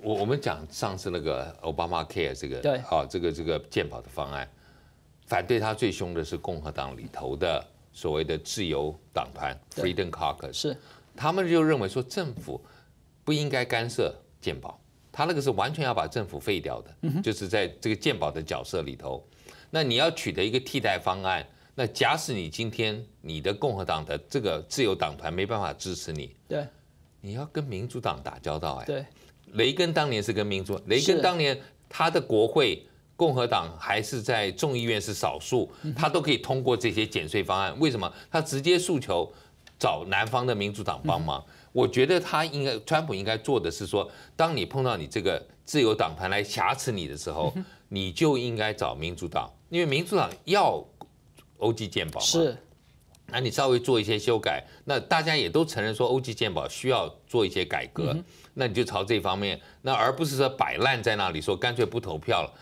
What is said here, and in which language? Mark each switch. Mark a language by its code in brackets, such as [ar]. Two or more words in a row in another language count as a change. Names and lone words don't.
[zh] 我們講上次那個 Obamacare 這個對這個健保的方案，反對他最兇的是共和黨裡頭的所謂的自由黨團 Freedom Caucus，是他們就認為說政府不應該干涉健保，他那個是完全要把政府廢掉的，就是在這個健保的角色裡頭，那你要取得一個替代方案。那假使你今天你的共和黨的這個自由黨團沒辦法支持你，對，你要跟民主黨打交道。對，雷根當年是跟民主，雷根當年他的國會共和黨還是在眾議院是少數，他都可以通過這些減稅方案。為什麼？他直接訴求找南方的民主黨幫忙。我觉得川普应该做的是说，当你碰到你这个自由党团来挟持你的时候，你就应该找民主党，因为民主党要欧记健保嘛。是。那你稍微做一些修改，那大家也都承认说欧记健保需要做一些改革，那你就朝这方面，那而不是说摆烂在那里说干脆不投票了。